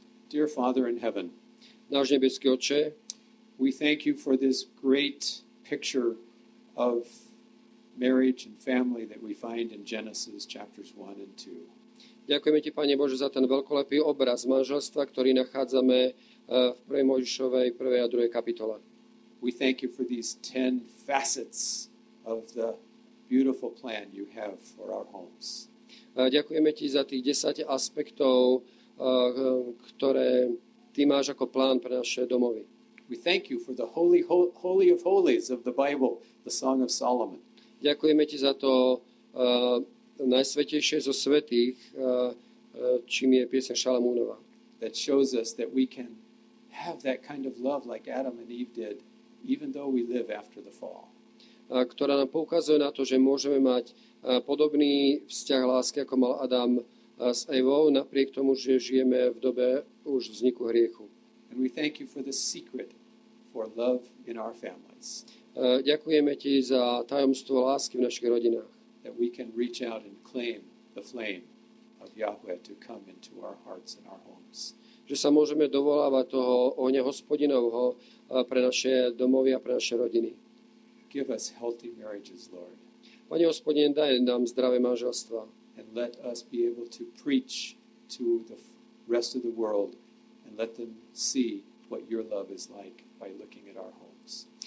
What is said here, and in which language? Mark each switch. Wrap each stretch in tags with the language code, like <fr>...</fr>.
<en>Dear Father in heaven,</en> <sk>Náš nebeský Otče,</sk> <en>we thank you for this great picture of marriage and family that we find in Genesis chapters 1 and 2.</en> <sk>ďakujeme Ti, Pane Bože, za ten veľkolepý obraz manželstva, ktorý nachádzame v 1. Mojžišovej 1. a 2. kapitole.</sk> <en>We thank you for these 10 facets of the beautiful plan you have for our homes.</en> <sk>Ďakujeme Ti za tých 10 aspektov, ktoré Ty máš ako plán pre naše domovy.</sk> <en>We thank you for the holy of holies of the Bible, the Song of Solomon.</en> <sk>Ďakujeme Ti za to najsvätejšie zo svätých, čím je pieseň Šalamúnova.</sk> <en>That shows us that we can have that kind of love like Adam and Eve did, even though we live after the fall.</en> <sk>Ktorá nám poukazuje na to, že môžeme mať podobný vzťah lásky, ako mal Adam s Evou, napriek tomu, že žijeme v dobe už vzniku hriechu.</sk> <en>And we thank you for the secret for love in our families.</en> <sk>Ďakujeme Ti za tajomstvo lásky v našich rodinách.</sk> <en>That we can reach out and claim the flame of Yahweh to come into our hearts and our homes.</en> <sk>Že sa môžeme dovolávať toho ohňa Hospodinovho pre naše domovy a pre naše rodiny.</sk> <en>Give us healthy marriages, Lord.</en> <sk>Pane Hospodin, daj nám zdravé manželstva.</sk> <en>And let us be able to preach to the rest of the world and let them see what your love is like by looking at our homes.</en>